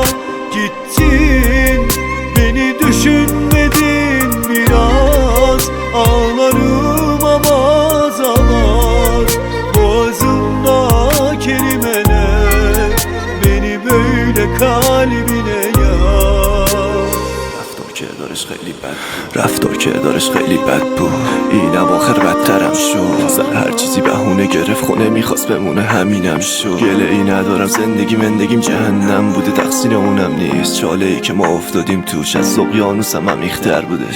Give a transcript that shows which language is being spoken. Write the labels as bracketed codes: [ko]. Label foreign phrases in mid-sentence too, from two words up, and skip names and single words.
[tr] Gittin, beni düşünmedin biraz, ağlarım avaz avaz. Boğazımda kelimeler beni böyle kalbine yar. [fa] رفتار که دارش خیلی بد بود. اینم آخر بدترم شد. سر هر چیزی بهونه گرفت، خونه میخواست بمونه همینم شد. گله ای ندارم، زندگیم جهنم بوده، تقصیر اونم نیست. چاله ای که ما افتادیم توش، از اقیانوسم عمیق‌تر بودش.